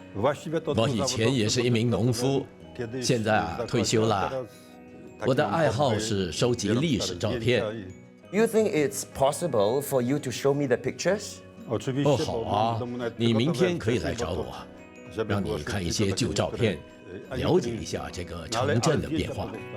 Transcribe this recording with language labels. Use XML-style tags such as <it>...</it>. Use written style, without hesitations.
<zh>我以前也是一名农夫，现在啊退休了。我的爱好是收集历史照片。</zh> <en>You think it's possible for you to show me the pictures?</en> <zh>哦，好啊，你明天可以来找我，让你看一些旧照片，了解一下这个城镇的变化。</zh>